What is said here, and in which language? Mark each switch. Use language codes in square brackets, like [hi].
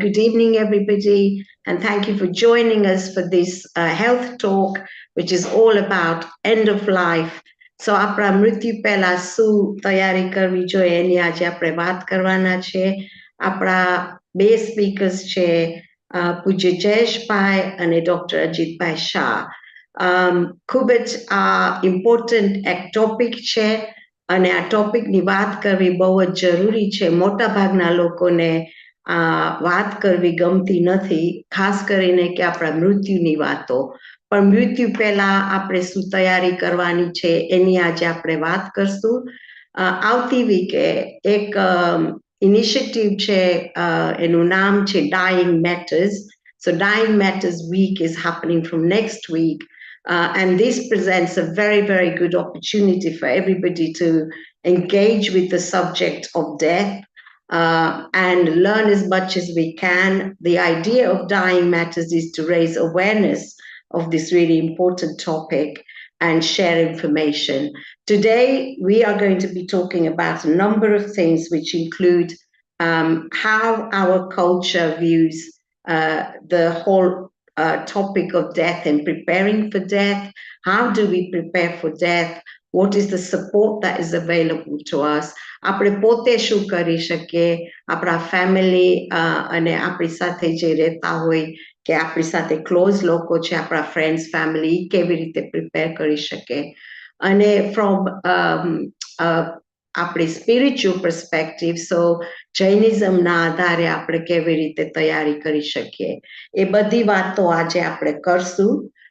[en] Good evening, everybody, and thank you for joining us for this health talk, which is all about end of life. [gu] So, આપણા મૃત્યુ પહેલા શું તૈયારી કરવી જોઈએ એની આજે આપણે વાત કરવાના છે. આપણા બે સ્પીકર્સ છે, પૂજ્ય જયેશભાઈ અને ડોક્ટર અજીતભાઈ શાહ. ખૂબ જ ઇમ્પોર્ટન્ટ એક ટોપિક છે અને આ ટોપિકની વાત કરવી બહુ જ જરૂરી છે. મોટાભાગના લોકોને વાત કરવી ગમતી નથી, ખાસ કરીને કે આપણા મૃત્યુની વાતો. પણ મૃત્યુ પહેલા આપણે શું તૈયારી કરવાની છે એની આજે આપણે વાત કરશું. આવતી વીકે એક ઇનિશિયેટિવ છે, એનું નામ છે Dying Matters. [en] So Dying Matters week is happening from next week. And this presents a very, very good opportunity for everybody to engage with the subject of death and learn as much as we can. The idea of Dying Matters is to raise awareness of this really important topic and share information. Today, we are going to be talking about a number of things which include how our culture views the whole topic of death and preparing for death. How do we prepare for death? What is the support that is available to us? [gu] આપણે પોતે શું કરી શકીએ, આપણા family અને આપણી સાથે જે રહેતા હોય કે આપણી સાથે ક્લોઝ લોકો છે, આપણા ફ્રેન્ડ્સ ફેમિલી, કેવી રીતે પ્રિપેર કરી શકે. અને ફ્રોમ આપણી સ્પિરિચ્યુઅલ પર્સપેક્ટિવ, સો જૈનિઝમના આધારે આપણે કેવી રીતે તૈયારી કરી શકીએ, એ બધી વાતો આજે આપણે કરશું.